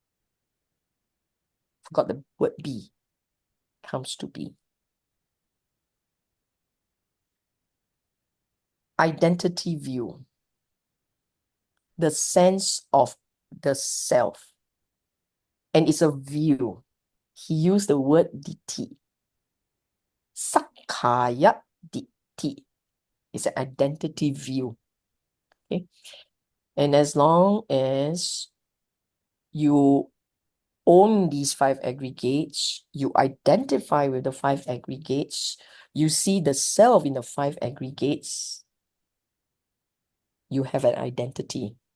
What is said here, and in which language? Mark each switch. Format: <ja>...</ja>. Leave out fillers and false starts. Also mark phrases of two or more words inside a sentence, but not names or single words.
<en>Forgot the word be. Comes to be. Identity view. The sense of the self. And it's a view. He used the word ditti.</en> <pi>Sakkaya ditti.</pi> <en>It's an identity view. Okay. And as long as you own these 5 aggregates, you identify with the 5 aggregates, you see the self in the 5 aggregates, you have an identity.</en>